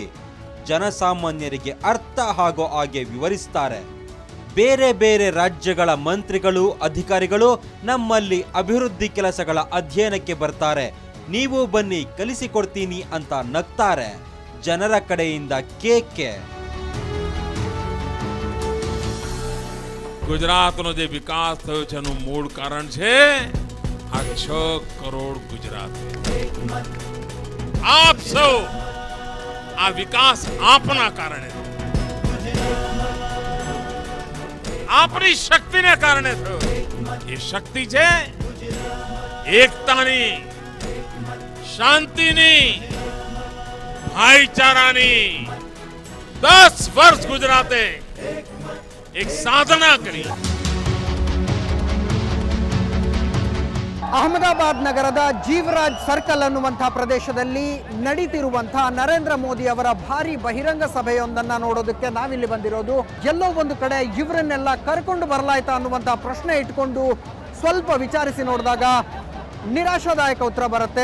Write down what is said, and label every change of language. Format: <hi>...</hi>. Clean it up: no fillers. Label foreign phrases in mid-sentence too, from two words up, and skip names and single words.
<kn>ಜನಸಾಮಾನ್ಯರಿಗೆ ಅರ್ಥ ಆಗೋ ಹಾಗೆ ವಿವರಿಸ್ತಾರೆ. ಬೇರೆ ಬೇರೆ ರಾಜ್ಯಗಳ ಮಂತ್ರಿಗಳು, ಅಧಿಕಾರಿಗಳು ನಮ್ಮಲ್ಲಿ ಅಭಿವೃದ್ಧಿ ಕೆಲಸಗಳ ಅಧ್ಯಯನಕ್ಕೆ ಬರ್ತಾರೆ, ನೀವು ಬನ್ನಿ ಕಲಿಸಿಕೊಡ್ತೀನಿ ಅಂತ ನಗ್ತಾರೆ. ಜನರ ಕಡೆಯಿಂದ ಕೇಕೆ.</kn> <gu>ગુજરાતનો જે વિકાસ થયો છે એનું મૂળ કારણ છે આ 6 કરોડ ગુજરાત. આપ સૌ આ વિકાસ આપના કારણે, આપણી શક્તિને કારણે થયો. એ શક્તિ છે એકતાની, શાંતિની, ભાઈચારાની. 10 વર્ષ ગુજરાતે એક સાધના કરી.</gu> <kn>ಅಹಮದಾಬಾದ್ ನಗರದ ಜೀವರಾಜ್ ಸರ್ಕಲ್ ಅನ್ನುವಂತಹ ಪ್ರದೇಶದಲ್ಲಿ ನಡೀತಿರುವಂತಹ ನರೇಂದ್ರ ಮೋದಿ ಅವರ ಭಾರಿ ಬಹಿರಂಗ ಸಭೆಯೊಂದನ್ನು ನೋಡೋದಕ್ಕೆ ನಾವಿಲ್ಲಿ ಬಂದಿರೋದು. ಎಲ್ಲೋ ಒಂದು ಕಡೆ ಇವರನ್ನೆಲ್ಲ ಕರ್ಕೊಂಡು ಬರಲಾಯ್ತಾ ಅನ್ನುವಂತಹ ಪ್ರಶ್ನೆ ಇಟ್ಕೊಂಡು ಸ್ವಲ್ಪ ವಿಚಾರಿಸಿ ನೋಡಿದಾಗ ನಿರಾಶಾದಾಯಕ ಉತ್ತರ ಬರುತ್ತೆ.</kn>